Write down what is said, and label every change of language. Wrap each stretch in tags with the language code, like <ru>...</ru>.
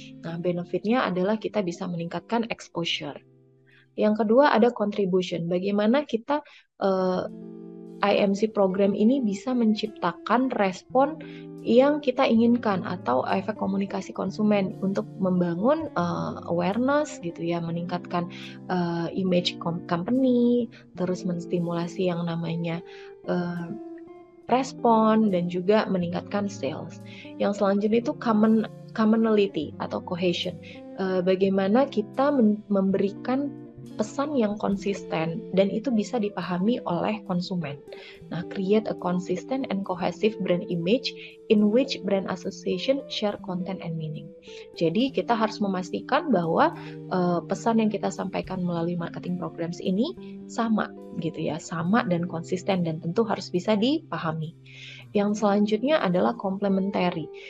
<id>Nah, benefitnya adalah kita bisa meningkatkan exposure. Yang kedua ada contribution, bagaimana kita IMC program ini bisa menciptakan respon yang kita inginkan atau efek komunikasi konsumen untuk membangun awareness gitu ya, meningkatkan image company, terus menstimulasi yang namanya respon dan juga meningkatkan sales. Yang selanjutnya itu commonality atau cohesion. Bagaimana kita memberikan pesan yang konsisten dan itu bisa dipahami oleh konsumen.</id> <en>Nah, create a consistent and cohesive brand image in which brand association share content and meaning.</en> <id>Jadi kita harus memastikan bahwa pesan yang kita sampaikan melalui marketing programs ini sama gitu ya, sama dan konsisten dan tentu harus bisa dipahami. Yang selanjutnya adalah complementary.</id>